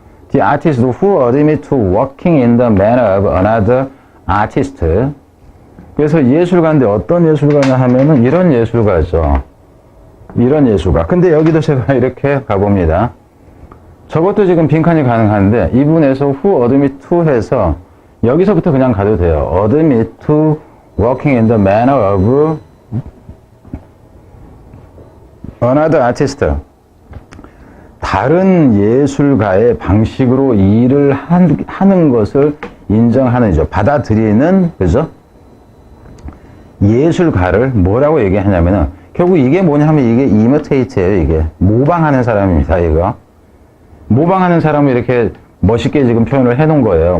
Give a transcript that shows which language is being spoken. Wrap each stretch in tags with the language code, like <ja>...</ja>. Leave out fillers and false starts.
<en>The artist who admit to working in the manner of another artist.</en> <ko>그래서 예술가인데 어떤 예술가냐 하면은 이런 예술가죠. 이런 예술가. 근데 여기도 제가 이렇게 가봅니다. 저것도 지금 빈칸이 가능한데 이 부분에서</ko> <en>who admit to</en> <ko>해서 여기서부터 그냥 가도 돼요.</ko> <en>admit to working in the manner of another artist.</en> <ko>다른 예술가의 방식으로 일을 하는 것을 인정하는죠. 받아들이는, 그죠? 예술가를 뭐라고 얘기하냐면은, 결국 이게 뭐냐 하면 이게 imitate예요, 이게. 모방하는 사람입니다, 이거. 모방하는 사람을 이렇게 멋있게 지금 표현을 해 놓은 거예요.</ko>